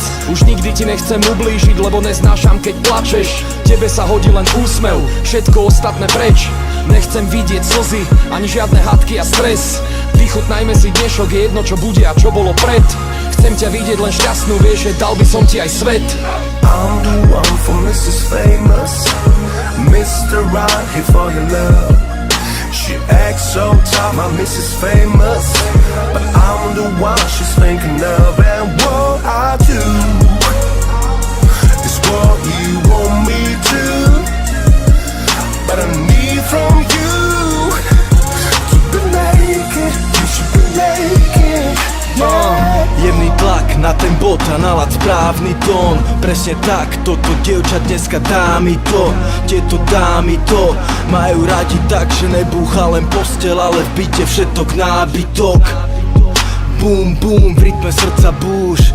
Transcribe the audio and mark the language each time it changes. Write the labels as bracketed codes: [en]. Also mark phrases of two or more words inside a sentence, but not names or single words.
[sk] Už nikdy ti nechcem ublížiť, lebo neznášam, keď plačeš. Tebe sa hodí len úsmev, všetko ostatné preč. Nechcem vidieť slzy, ani žiadne hádky a stres. Vychutnajme si dnešok, je jedno čo bude a čo bolo pred. Chcem ťa vidieť len šťastnú, vieš, že dal by som ti aj svet. [en] I'm the one for Mrs. Famous, Mr. Right here for your love. She acts so tough, my Mrs. Famous, but I'm the one she's thinking of. And what I do is what you want me to, but I need from you to be naked, you should be naked. [sk] Jemný tlak na ten bod a nalad správny tón. Presne tak, toto dievča dneska dá mi to. Tieto dámy to majú radi tak, že nebúcha len postel, ale v byte všetok nábytok. Bum bum, v rytme srdca búš.